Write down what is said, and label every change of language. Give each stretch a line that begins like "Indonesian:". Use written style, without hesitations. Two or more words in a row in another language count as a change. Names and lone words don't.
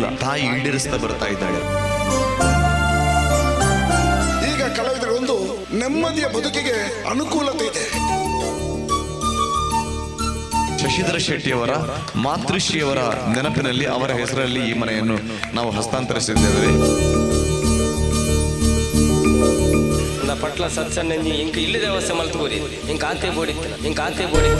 Kannada: ತಾಯಿ ಈಡೇರಿಸ್ತಾ ಬರ್ತಾ ಇದ್ದಾಳೆ. ಈಗ ಕಲಾವಿದರು ಒಂದು ನೆಮ್ಮದಿಯ ಬದುಕಿಗೆ ಅನುಕೂಲತೆ ಇದೆ. ಶಶಿಧರ ಶೆಟ್ಟಿಯವರ ಮಾತೃಶ್ರೀಯವರ ನೆನಪಿನಲ್ಲಿ ಅವರ ಹೆಸರಲ್ಲಿ ಈ ಮನೆಯನ್ನು ನಾವು ಹಸ್ತಾಂತರಿಸಿದ್ದೇವೆ.
Tulu: ಪಟ್ಲ ಸತ್ಸನ್ನಿ ಇಂಕ ಇಲ್ಲದ ವ್ಯವಸ್ಥೆ ಮಲ್ತುಕೋರಿ ಇಂಕ ಆತೆ ಬೋಡಿತ್ತು.